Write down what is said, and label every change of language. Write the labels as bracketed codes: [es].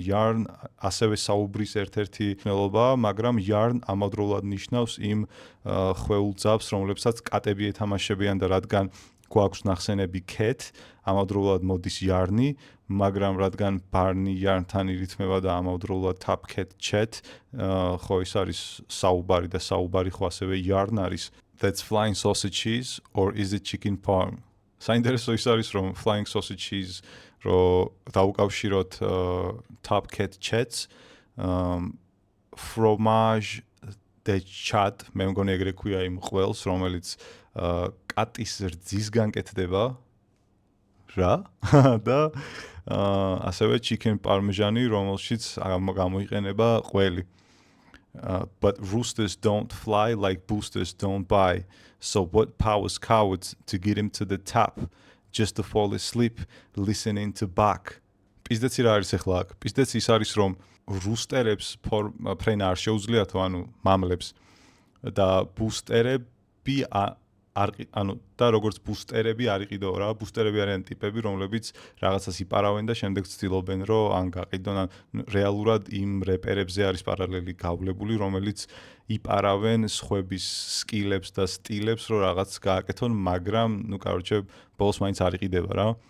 [ka] Yarn ასევე საუბრის ერთ-ერთი მნიშვნელობაა, მაგრამ yarn ამავდროულად ნიშნავს იმ ხვეულ ძაბს, რომლებსაც კატები ეთამაშებიან და რადგან გვაქვს ნახსენები cat, ამავდროულად მოდის yarn-ი, მაგრამ რადგან barn-ი yarn-თან ირითმება და ამავდროულად [en] top cat chat, [ka] ხო ის არის საუბარი და საუბარი ხო ასევე yarn არის. [en] That's flying sausages or is it chicken parm? [ka] საინტერესო ის არის, რომ [en] flying sausages [ka] რომ დაუკავშიროთ [en] top cat chats, [fr] fromage de chat, [ka] მე მგონი ეგრე ქვია იმ ყველს, რომელიც კატის რძისგან კეთდება რა და ასევე chicken parmesan-ი, რომელშიც გამოიყენება ყველი. [en] But roosters don't fly like boosters don't buy. So what powers cowards to get him to the top just to fall asleep listening to Bach. [ka] პიზდეცი რა არის ახლა აქ? პიზდეცი ის არის, რომ რუსტერებს ფრენა არ შეუძლიათო, ანუ მამლებს და ბუსტერები ანუ და როგორც ბუსტერები არ იყიდო რა, ბუსტერები არიან ტიპები, რომლებიც რაღაცას იპარავენ და შემდეგ ცდილობენ, რომ ან გაყიდონ, ან რეალურად იმ რეპერებზე არის პარალელი გავლებული, რომელიც იპარავენ სხვების სკილებს და სტილებს, რომ რაღაც გააკეთონ, მაგრამ, [ru] ну, короче, [ka] ბოლოს მაინც არ იყიდება რა.